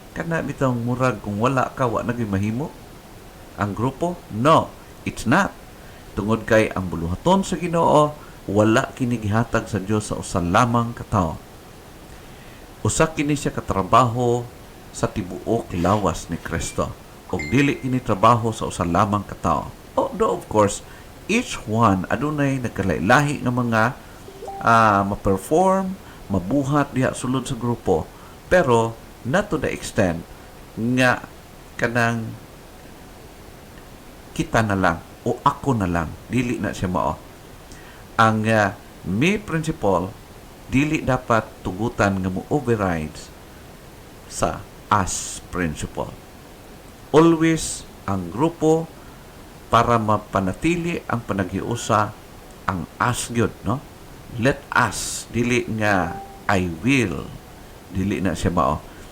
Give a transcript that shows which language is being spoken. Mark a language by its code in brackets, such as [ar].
[ceb] Kana bitaw murag kung wala ka wa nagay mahimo ang grupo. [en] No, it's not. [ceb] Tungod kay ang buluhaton sa Ginoo wala kini gihatag sa Dios sa usa lamang ka tawo. Usa kini siya katrabaho sa tibuok lawas ni Kristo. Og dili kini trabaho sa usa lamang ka tawo. [en] Although of course each one [ceb] adunay nagkalailahi nga mga ma-perform, mabuhat diha sulod sa grupo, pero [en] not to the extent [ceb] nga kanang kita na lang o ako na lang, dili na siya mao. Ang me principle dili dapat tugutan nga mo overrides sa us principle. Always ang grupo para mapanatili ang panaghiusa ang us gyud, no? [en] Let us, [ceb] dili nga [en] I will, [ceb] dili na siya mao.